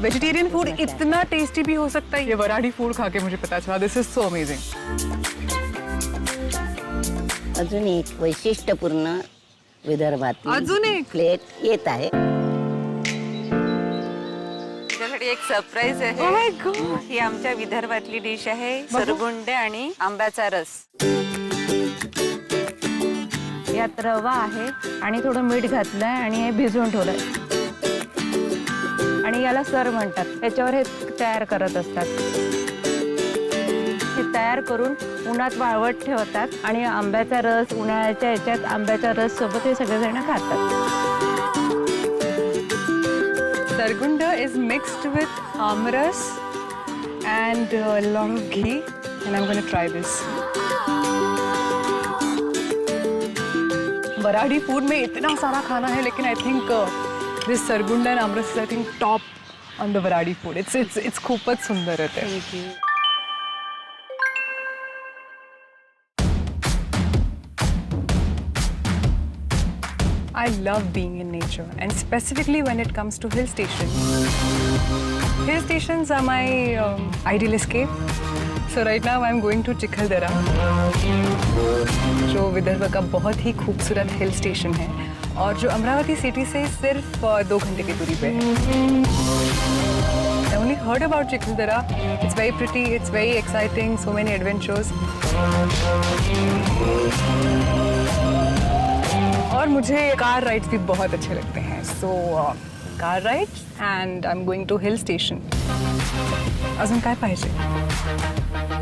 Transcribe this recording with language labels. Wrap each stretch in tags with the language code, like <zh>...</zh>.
<hi>Vegetarian food इतना tasty भी हो सकता है, ये वराडी फूड खा के मुझे पता चला.</hi> <en>This is so amazing.</en> <mr>अजून एक वैशिष्ट्यपूर्ण विदर्भातील अजून एक? प्लेट येत आहे. त्यासाठी एक सरप्राईज</mr> <en>Oh my</en> <mr>आहे.</mr> <en>God.</en> <mr>ही आमच्या विदर्भातली डिश आहे, सरगुंडे आणि आंब्याचा रस. यात रवा आहे आणि थोडं मीठ घातलंय आणि हे भिजवून ठेवलंय आणि याला सर म्हणतात. त्याच्यावर हे तयार करत असतात. हे तयार करून उन्हात वाळवत ठेवतात आणि आंब्याचा रस उन्हाळ्याच्या याच्यात आंब्याच्या रस सोबत हे सगळेजण खातात.</mr> <en>Sargunda is mixed with amras and a lot of ghee, and I'm going to try this.</en> <hi>Varhadi food में इतना सारा खाना है, लेकिन</hi> <en>I think this सरगुंडा and aamras is I think top on the Varhadi food.</en> <mr>It's खूपच सुंदर आहे ते.</mr> <en>I love being in nature, and specifically when it comes to hill stations. Hill stations are my ideal escape. So right now I'm going to</en> <hi>Chikhaldara, जो विदर्भ का बहुत ही खूबसूरत hill station है और जो अमरावती सिटी से सिर्फ 2 घंटे की दूरी पे है.</hi> <en>I only heard about Chikhaldara. It's very pretty, it's very exciting, so many adventures.</en> <hi>और मुझे कार राइड्स भी बहुत अच्छे लगते हैं.</hi> <en>So car rides and I am going to hill station.</en> <mr>अजून काय पाहिजे?</mr>